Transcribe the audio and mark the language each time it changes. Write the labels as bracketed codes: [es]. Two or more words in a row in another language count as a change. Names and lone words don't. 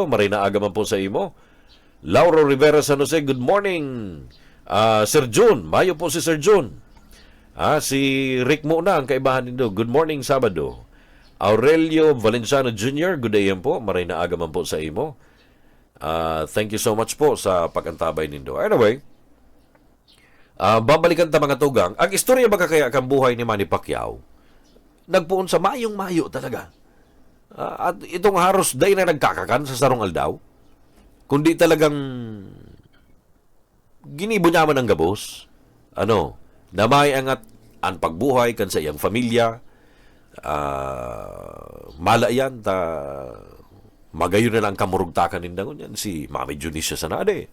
[bik] Maray na aga man po sa imo. Lauro Rivera San Jose, [en] good morning. [bik] Sir June, mayo po si Sir June. Si Rick Muna ang kaibahan nindo. [en] Good morning Sabado. [bik] Aurelio Valenciano Jr., [en] good day [bik] yan po. Maray na aga man po sa imo. [en] Thank you so much [bik] po sa pag-antabay nindo. Anyway, babalikan ta mga tugang. Ang istorya baga kaya kang buhay ni Manny Pacquiao, nagpuon sa mayong-mayo talaga. At itong haros day na nagkakakan sa Sarong Aldaw, kundi talagang ginibo niya man ang gabos, na may angat ang pagbuhay kan sa iyang pamilya, malayan ta magayon na lang kamurugtakan nindangon yan si Mami Junicia Sanade.